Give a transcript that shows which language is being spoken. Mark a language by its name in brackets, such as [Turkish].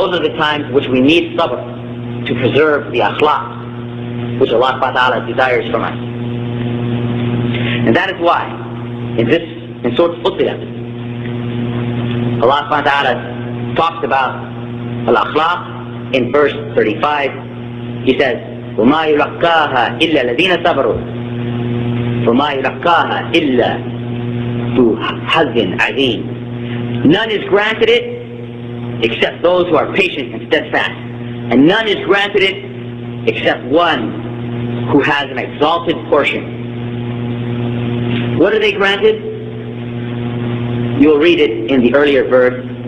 [English] Those are the times which we need sabr to preserve the akhlaq which Allah subhanahu wa ta'ala desires from us. And that is why in Surah Fussilat, Allah subhanahu wa ta'ala talks about al-akhlaq in verse 35. He says, [Arabic] وَمَا يُلَقَّاهَا إِلَّا الَّذِينَ صَبَرُوا وَمَا يُلَقَّاهَا إِلَّا ذُو حَظٍّ عَظِيمٍ. [English] None is granted it except those who are patient and steadfast. And none is granted it except one who has an exalted portion. What are they granted? You'll read it in the earlier verse.